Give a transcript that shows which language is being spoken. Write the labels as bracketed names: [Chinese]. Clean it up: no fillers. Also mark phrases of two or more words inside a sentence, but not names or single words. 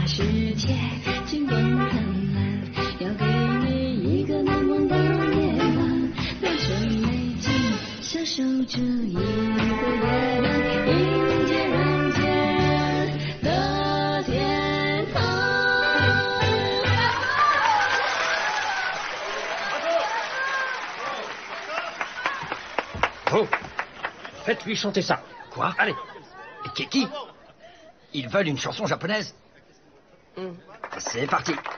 [Chinese] 世界金光灿烂，要给你一个难忘的夜晚，在这美景享受这一个月亮，迎接人间的天堂。 [French] Oh, faites-lui chanter ça. Quoi? Allez. Qui? Ils veulent une chanson japonaise. C'est parti.